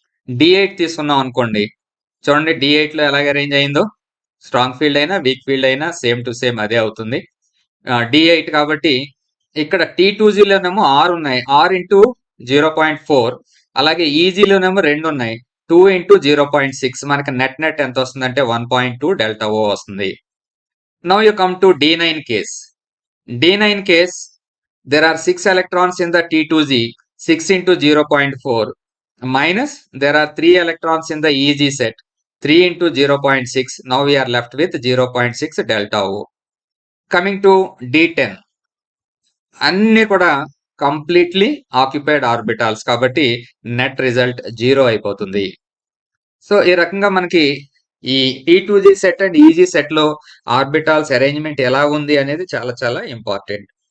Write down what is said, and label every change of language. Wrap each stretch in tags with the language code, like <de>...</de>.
<te>D8 తీసుకున్నాం అనుకోండి, చూడండి D8 లో ఎలాగ అరేంజ్ అయిందో, స్ట్రాంగ్ ఫీల్డ్ అయినా వీక్ ఫీల్డ్ అయినా సేమ్ టు సేమ్ అదే అవుతుంది. D8 కాబట్టి ఇక్కడ T2Gలోనేమో 6 ఉన్నాయి, 6 ఇంటూ 0.4. అలాగే ఈజీలోనేమో 2 ఉన్నాయి, 2 ఇంటూ 0.6. మనకి నెట్ ఎంత వస్తుందంటే 1.2 డెల్టా ఓ వస్తుంది.</te> <en>Now you come to D9 case. D9 case, there are 6 electrons in the T2G, 6 into 0.4 minus there are 3 electrons in the EG set, 3 into 0.6. Now we are left with 0.6 delta O. Coming to D10,</en> <te>అన్ని కూడా completely occupied orbitals కాబట్టి net result 0 అయిపోతుంది. So ఈ రకంగా మనకి ఈ T2G set and easy set లో orbitals arrangement ఎలా ఉంది అనేది చాలా చాలా ఇంపార్టెంట్.</te>